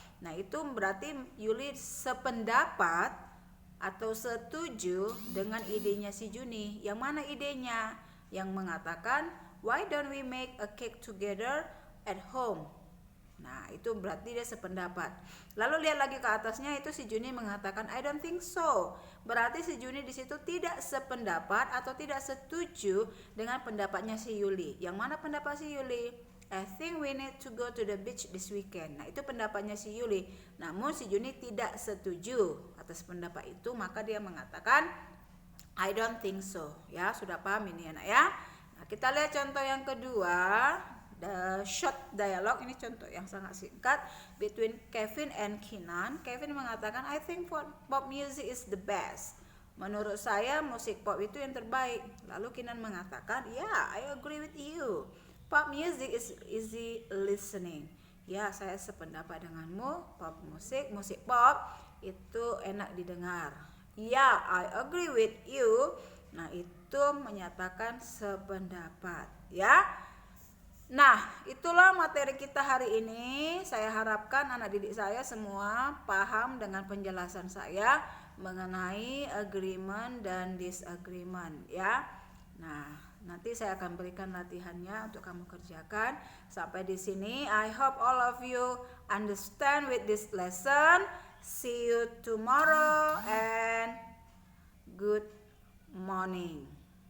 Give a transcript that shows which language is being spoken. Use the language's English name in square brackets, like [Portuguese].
[Indonesian] Nah, itu berarti Yuli sependapat atau setuju dengan idenya si Juni. Yang mana idenya? Yang mengatakan, [English] "Why don't we make a cake together at home?" [Indonesian] Nah, itu berarti dia sependapat. Lalu lihat lagi ke atasnya, itu si Juni mengatakan, [English] "I don't think so." [Indonesian] Berarti si Juni di situ tidak sependapat atau tidak setuju dengan pendapatnya si Yuli. Yang mana pendapat si Yuli? [English] "I think we need to go to the beach this weekend." [Indonesian] Nah, itu pendapatnya si Yuli. Namun si Juni tidak setuju atas pendapat itu, maka dia mengatakan, [English] "I don't think so." [Indonesian] Ya, sudah paham ini anak ya. Nah, kita lihat contoh yang kedua. [English] The short dialogue, [Indonesian] ini contoh yang sangat singkat, [English] between Kevin and Kinan. [Indonesian] Kevin mengatakan, [English] "I think pop music is the best." [Indonesian] Menurut saya musik pop itu yang terbaik. Lalu Kinan mengatakan, [English] "Yeah, I agree with you. Pop music is easy listening." [Indonesian] Ya, saya sependapat denganmu. Musik pop itu enak didengar. [English] "Yeah, I agree with you." [Indonesian] Nah, itu menyatakan sependapat ya. Nah, itulah materi kita hari ini. Saya harapkan anak didik saya semua paham dengan penjelasan saya mengenai agreement dan disagreement ya. Nah, nanti saya akan berikan latihannya untuk kamu kerjakan. Sampai di sini, [English] I hope all of you understand with this lesson. See you tomorrow and good morning.